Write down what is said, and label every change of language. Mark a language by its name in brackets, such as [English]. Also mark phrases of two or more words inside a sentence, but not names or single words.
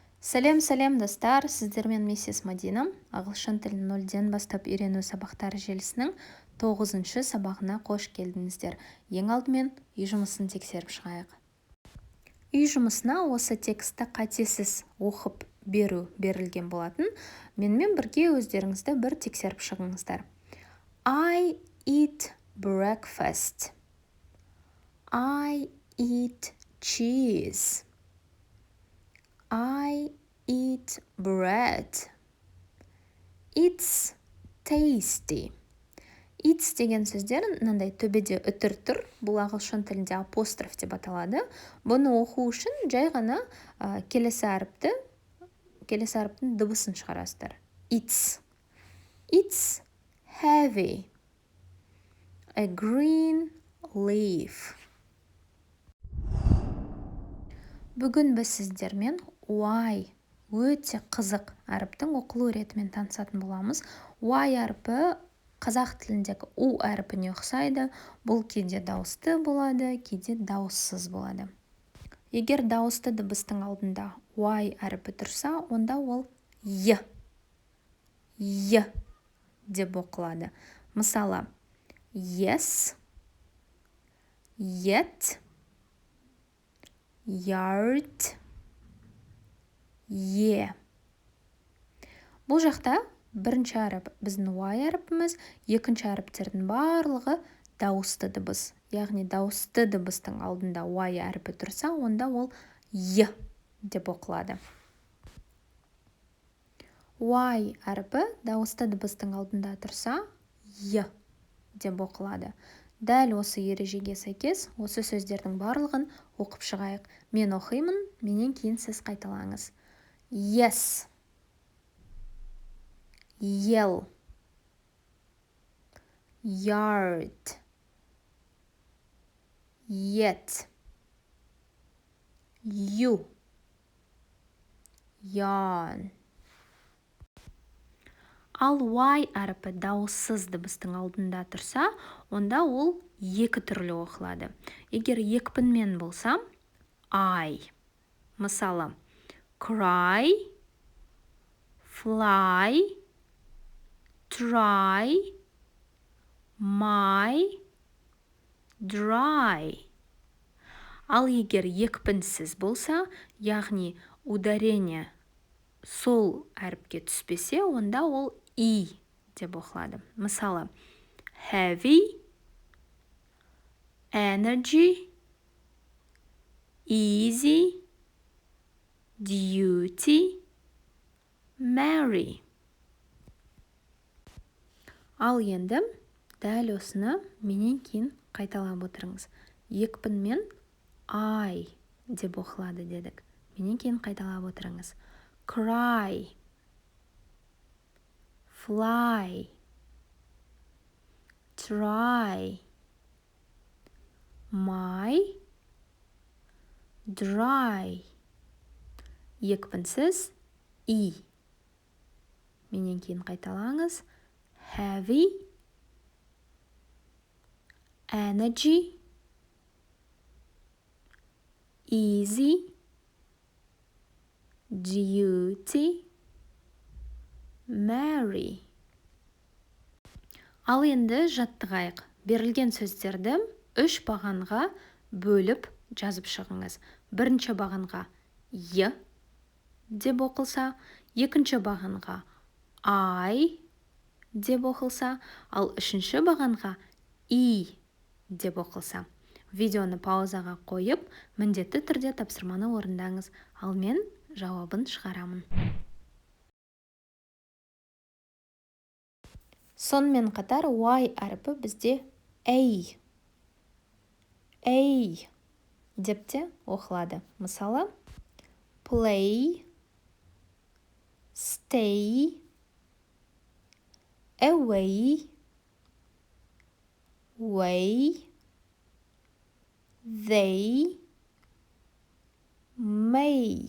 [Kazakh] Сәлем достар, сіздермен миссис Мадина. Ағылшын тілін 0-ден бастап үйрену сабақтары желісінің 9-шы сабағына қош келдіңіздер. Ең алдымен үй жұмысын тексеріп шығайық. Үй жұмысына осы текстті қатесіз оқып берілген болатын. Менімен бірге өздеріңізді бір тексеріп шығыңыздар. [English] I eat breakfast. I eat cheese. I eat bread. It's tasty. [Kazakh] It's деген сөздер мынандай төбеде үтір тұр. Бұл ағылшын тілінде апостроф деп аталады. Бұны оқу үшін жай ғана келесі әріптің дыбысын шығарасыздар. [English] It's heavy. A green leaf. [Kazakh] Бүгін біз сіздермен Y өте қызық әріптің оқылу ретімен танысатын боламыз. Y әрпі қазақ тіліндегі U әрпіне ұқсайды. Бұл кейде дауысты болады, кейде дауыссыз болады. Егер дауысты дыбыстың алдында Y әрпі тұрса, онда ол Y деп оқылады. Мысалы, [English] yes, yet, yard, [Kazakh] Бұл жақта бірінші әріп біздің Y әріпіміз, екінші әріптердің барлығы дауысты дыбыс. Яғни дауысты дыбыстың алдында Y әріпі тұрса, онда ол Y деп оқылады. Y әріпі дауысты дыбыстың алдында тұрса, Y деп оқылады. Дәл осы ережеге сәйкес, осы сөздердің барлығын оқып шығайық. Мен оқимын, менен кейін сіз қайталаңыз. [English] Yes, yell, yard, yet, you, yarn. [Kazakh] Ал Y әріпі дауыссыз дыбыстың алдында тұрса, онда ол екі түрлі оқылады. Егер екпінмен болса, I. Мысалы, [English] cry, fly, try, my, dry. [Kazakh] Ал егер екпінсіз болса, яғни ударение сол әріпке түспесе, онда ол I деп оқылады. Мысалы, [English] heavy, energy, easy, duty, marry. [Kazakh] Ал енді дәл осыны менен кейін қайталап отырыңыз. Екпінмен I деп оқылады дедік. Менен кейін қайталап отырыңыз. [English] Cry, fly, try, my, dry. [Kazakh] Екпінсіз I. Менен кейін қайталаңыз. [English] Heavy, energy, easy, duty, marry. [Kazakh] Ал енді жаттығайық. Берілген сөздерді 3 бағанға бөліп жазып шығыңыз. Бірінші бағанға Y деп оқылса, екінші бағанға I деп оқылса, ал үшінші бағанға I деп оқылса. Видеоны паузаға қойып, міндетті түрде тапсырманы орындаңыз. Ал мен жауабын шығарамын. Сонымен қатар Y әріпі бізде A деп те оқылады. Мысалы, [English] play, stay, away, way, they, may.